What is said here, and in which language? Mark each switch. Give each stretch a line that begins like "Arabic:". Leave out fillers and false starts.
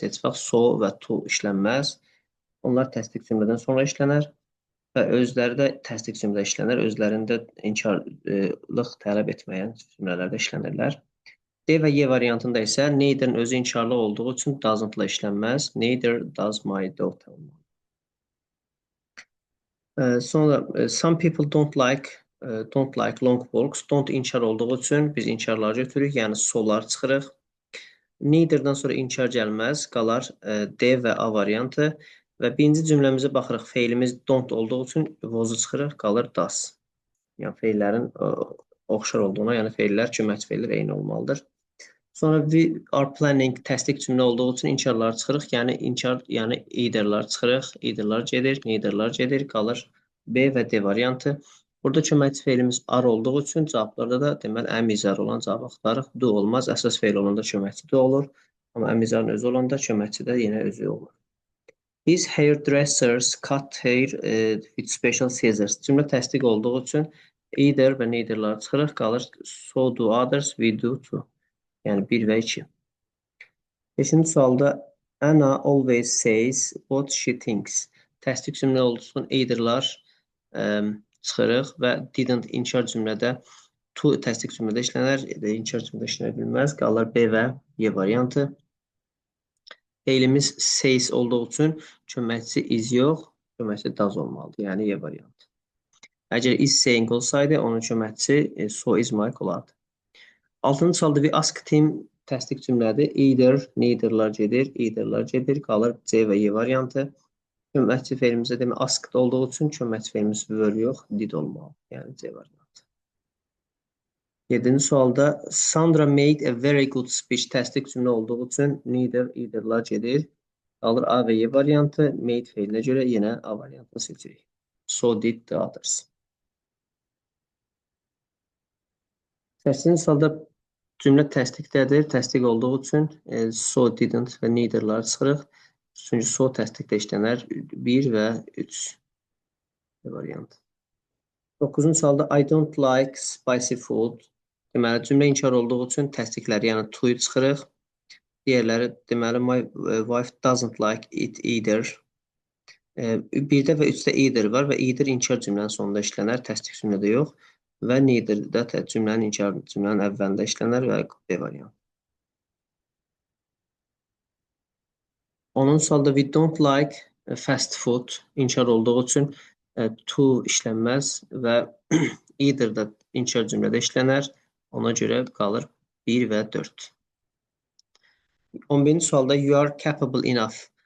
Azerbaijani: Heç vaxt so və to işlənməz. Onlar təsdiq cümlədən sonra işlənər və özləri də təsdiq cümlə işlənər. Özlərində inkarlıq tələb etməyən cümlələrdə işlənirlər. D və Y variantında isə neither'ın özü inkarlı olduğu üçün doesn't-la işlənməz.
English: Neither does my daughter.
Azerbaijani: Sonra
English: some people don't like long walks.
Azerbaijani: Don't inkar olduğu üçün biz inkarları götürürük, yəni solar çıxırıq. Neither-dan sonra inkar gəlməz, qalar D və A variantı və birinci cümləmizə baxırıq. Feilimiz don't olduğu üçün was-u çıxırıq, qalır does. Yəni feillərin oxşar olduğuna, yəni feillər, köməkçi feillər eyni olmalıdır. Sonra we are planning təsdiq cümlə olduğu üçün inkarları çıxırıq, yəni either'lar çıxırıq, either'lar gedir, neither'lar gedir, qalır B və D variantı. Burada köməkçi feilimiz are olduğu üçün cavablarda da deməli əmizar olan cavab axtarırıq. Do olmaz, əsas feil olanda köməkçi do olur. Amma əmizarın özü olanda köməkçi də yenə özü olur.
English: These hairdressers cut hair with special scissors.
Azerbaijani: Cümlə təsdiq olduğu üçün either və neither'lar çıxırıq, qalır
English: so do others, we do too.
Azerbaijani: Yəni 1 və 2. 5-ci sualda
English: Anna always says what she thinks.
Azerbaijani: Təsdiq cümlə olduğu üçün either'lar çıxırıq və didn't inkar cümlədə to təsdiq cümlədə işlənər, inkar cümlədə işlənə bilməz. Qalır B və Y variantı. Feilimiz says olduğu üçün köməkçi is yox, köməkçi does olmalıdır, yəni Y variantı. Əgər is saying olsaydı, onun köməkçisi so is my olardı. 6-cı sualda
English: we asked him
Azerbaijani: təsdiq cümlədir. Either, neither'lar gedir, qalır C və Y variantı. Köməkçi feilimiz demək asked olduğu üçün köməkçi feilimiz were yox, did olmalı. Yəni C variantı. 7-ci sualda
English: Sandra made a very good speech.
Azerbaijani: Təsdiq cümlə olduğu üçün neither, either'lar gedir. Qalır A və Y variantı. Made feilinə görə yenə A variantını seçirik.
English: So did the others.
Azerbaijani: 8-ci sualda cümlə təsdiqdədir. Təsdiq olduğu üçün so didn't və neither'lar çıxırıq. Çünki so təsdiqdə işlənər 1 və 3 variant.
English: 9-cu sualda I don't like spicy food.
Azerbaijani: Deməli, cümlə inkar olduğu üçün təsdiqləri, yəni to-yu çıxırıq. Digərləri, deməli,
English: my wife doesn't like it either.
Azerbaijani: 1-də və 3-də either var və either inkar cümlənin sonunda işlənər, təsdiq cümlədə yox. Və neither-də cümlənin inkar cümlənin əvvəlində işlənər və B variant. 10-cu sualda
English: we don't like fast food
Azerbaijani: inkar olduğu üçün to işlənməz və either-də inkar cümlədə işlənər. Ona görə qalır 1 və 4. 11-ci sualda
English: you are capable enough.